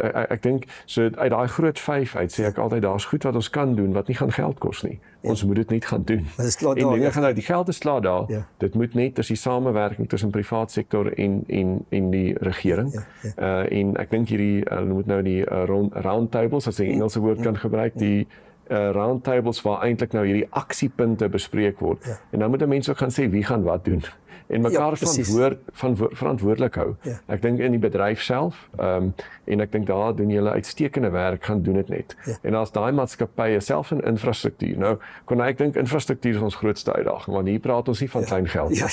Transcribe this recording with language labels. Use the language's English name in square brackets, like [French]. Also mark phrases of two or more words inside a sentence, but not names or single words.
[Afrikaans] Ek dink so uit daai groot 5 uit sê ek altyd daar's goed wat ons kan doen wat nie gaan geld kos nie. Ons moet dit net gaan doen. En dinge gaan uit die geld is klaar daar. Dit moet net dis die samewerking tussen privaat sektor en die regering. En ek dink hierdie moet nou die [English] round tables [Afrikaans] as ek Engelse woord kan gebruik, die [English] round tables [Afrikaans] waar eintlik nou hierdie aksiepunte bespreek word. En dan moet mense ook gaan sê wie gaan wat doen en mekaar verantwoordelik hou. Ek dink in die bedryf self en ek dink daar doen julle uitstekende werk, gaan doen dit net. En as daai maatskappye self in infrastruktuur. Nou ek dink infrastruktuur is ons grootste uitdaging want hier praat ons nie van klein geld nie.